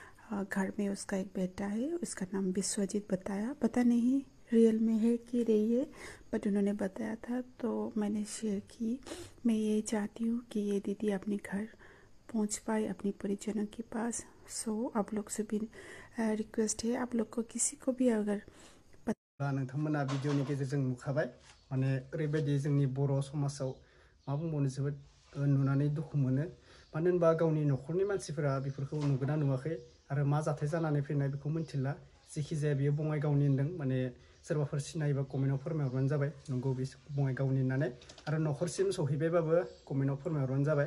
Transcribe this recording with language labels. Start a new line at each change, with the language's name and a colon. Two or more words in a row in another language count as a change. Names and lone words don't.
Hindi: घर में उसका एक बेटा है, उसका नाम विश्वजीत बताया, पता नहीं रियल में है कि रही है बट उन्होंने बताया था तो मैंने शेयर की। मैं ये चाहती हूँ कि ये दीदी अपने घर पहुँच पाए अपनी परिजनों के पास। सो आप लोग से भी रिक्वेस्ट है, आप लोग को किसी को भी अगर
Bodo: नोंथांमोना भिडिअनि गेजेरजों नुखाबाय माने ओरैबायदि जोंनि बर' समाजाव मा बुंबावनो जोबोद नुनानै दुखु मोनो। मानो होनबा गावनि न'खरनि मानसिफोरा बेफोरखौ नुगोना नुवाखै आरो मा जाथाय जानानै फैनाय बेखौ मिन्थिला। जेखि जाया बियो बङाइगावनि होनदों माने सोरबाफोर सिनायोबा कमेन्टआव फोरमायहरबानो जाबाय नंगौ बे बङाइगावनि होननानै आरो न'खरसिम सहैबायबाबो कमेन्टआव फोरमायहरबानो जाबाय।